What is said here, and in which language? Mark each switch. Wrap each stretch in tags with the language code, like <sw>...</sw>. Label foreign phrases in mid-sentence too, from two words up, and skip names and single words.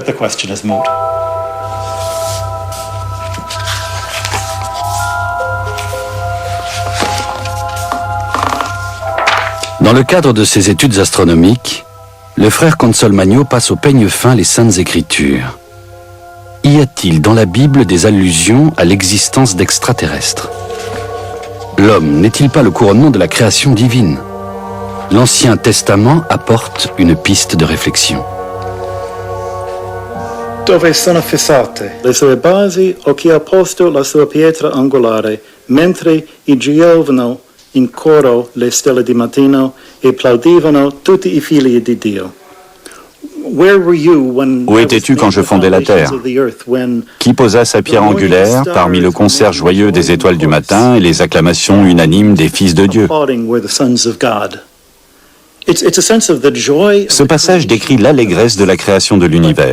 <fr>Dans le cadre de ses études astronomiques, le frère Consolmagno passe au peigne fin les Saintes Écritures. Y a-t-il dans la Bible des allusions à l'existence d'extraterrestres? L'homme n'est-il pas le couronnement de la création divine? L'Ancien Testament apporte une piste de réflexion.</fr> <it>Dove sono fissate le sue basi o chi ha posto la sua pietra angolare, mentre i giovano in coro le stelle di mattino e plaudivano tutti I figli di Dio.</it> <fr>Où étais-tu quand je fondais la Terre? Qui posa sa pierre angulaire parmi le concert joyeux des étoiles du matin et les acclamations unanimes des fils de Dieu? Ce passage décrit l'allégresse de la création de l'univers.</fr>